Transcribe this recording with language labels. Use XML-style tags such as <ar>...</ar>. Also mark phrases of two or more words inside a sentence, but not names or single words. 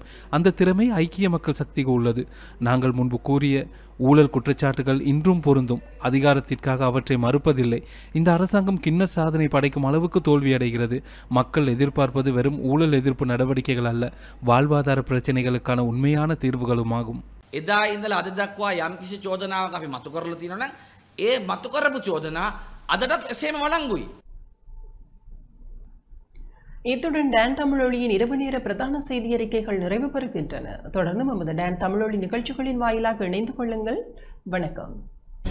<ta>அந்த திறமை ஐக்கிய மக்கள் சக்திக்கு உள்ளது. நாங்கள் முன்பு கூறிய ஊழல் குற்றச்சாட்டுகள் இன்றும் பொருந்தும். அதிகாரத்திற்காக அவற்றை மறுப்பதில்லை. இந்த அரசாங்கம் கின்னஸ் சாதனை படைக்கும் அளவுக்கு தோல்வியடைகிறது. மக்கள் எதிர்பார்ப்பது வெறும் ஊழல் எதிர்ப்பு நடவடிக்கைகள் அல்ல, வாழ்வாதார பிரச்சனைகளுக்கான உண்மையான தீர்வுகளுமாகும்.</ta> <si>එදා ඉඳලා අද දක්වා යම්කිසි චෝදනාවක් අපි මතු කරලා තියෙනවා නම් ඒ මතු කරපු චෝදනා අදටත් එසේම වළංගුයි.</si> <ta>இத்துடன் டான் தமிழொலியின் இரவு நேர பிரதான செய்தி அறிக்கைகள் நிறைவு பெறுகின்றன. தொடர்ந்து நமது டான் தமிழொலி நிகழ்ச்சிகளின் வாயிலாக இணைந்து கொள்ளுங்கள். வணக்கம்.</ta>